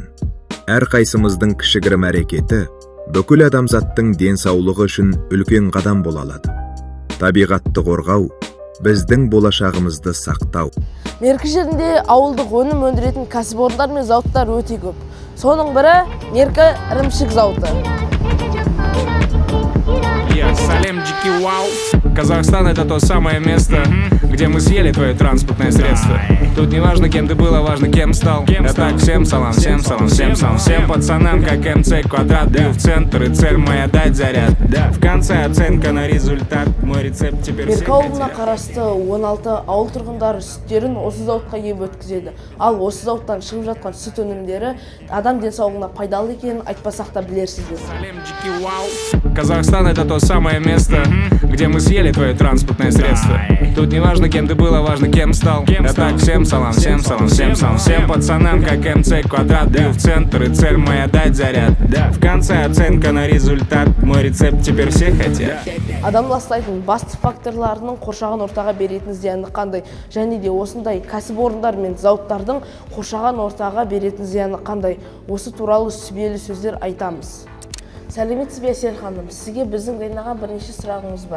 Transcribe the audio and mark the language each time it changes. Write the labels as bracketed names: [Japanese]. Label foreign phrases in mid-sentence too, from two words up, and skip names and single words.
[Kazakh] Әрқайсымыздың кішігірім әрекеті бүкіл адамзаттың денсаулығы үшін үлкен қадам бола алады. Табиғатты қорғау, біздің болашағымызды сақтау. Меркі жерінде ауылдық өнім өндіретін кәсіпорындар мен зауыттар өте көп. Соның бірі Меркі ірімшік зауыты. [Russian] Салем, Джики, вау! Казахстан — это то самое место, где мы съели твое транспортное средство. Тут не важно, кем ты был, а важно, кем стал. А так, всем салам, всем салам, всем салам. Всем пацанам, как МЦ квадрат. Бью в центр, и цель моя дать заряд. В конце оценка на результат. Мой рецепт теперь все [Kazakh] Меркі ауылына қарасты 16 ауыл тұрғындары сүттерін осы зауытқа келіп өткізеді. Ал осы зауыттан шығып жатқан сүт өнімдері адам денсаулығына пайдалы екенін айтпасақ та білерсіздер. [Russian] Салемчики, вау. Казахстан — это то самое место, где мы съели твое транспортное средство. Тут не важно, кем ты был, а важно, кем стал. А так, всем салам, всем салам, всем салам. Всем пацанам, как МЦ квадрат. Бью в центр, и цель моя дать заряд. В конце оценка на результат. Мой рецепт теперь все хотят. [Kazakh] Адам ластайтын басты факторларының қоршаған ортаға беретін зияны қандай, және де осындай кәсіпорындар мен зауыттардың қоршаған ортаға беретін зияны қандай, осы туралы сүбелі сөздер айтамыз. Сәлеметсіз бе Әсел ханым, сізге біздің дайындаған бірнеше сұрағымыз бар.